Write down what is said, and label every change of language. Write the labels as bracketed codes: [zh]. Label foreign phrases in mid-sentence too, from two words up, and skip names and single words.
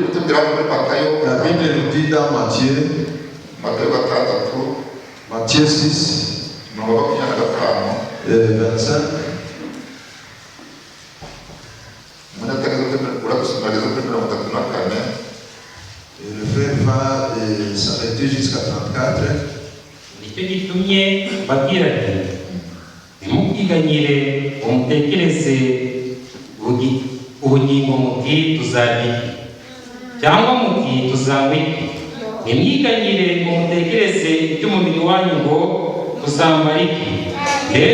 [fr] La Bible nous dit dans Matthieu 6, 25. Et le frère va s'arrêter jusqu'à 34. [rw] Nicyo gitumye mbabwira ati ntimukiganyire umutekereze ubugingo muti tuzarya iki cyangwa muti tuzanywa iki. Ntimwiganyire umutekereze iby'umubiri wanyu ngo tuzambara iki.